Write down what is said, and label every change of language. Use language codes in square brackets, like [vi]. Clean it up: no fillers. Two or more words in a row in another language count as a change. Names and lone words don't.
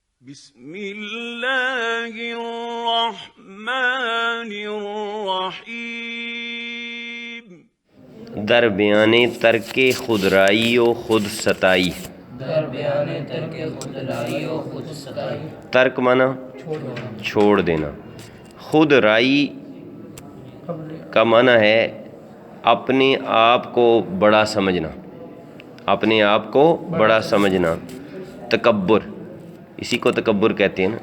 [ar] بسم اللہ الرحمن الرحیم۔ [fa] در بیان ترک خودرائی و خود ستائی۔ [ur] ترک مانا چھوڑ دینا، خود رائی کا معنی ہے اپنے آپ کو بڑا سمجھنا، اپنے آپ کو بڑا سمجھنا، تکبر، اسی کو تکبر کہتے ہیں نا۔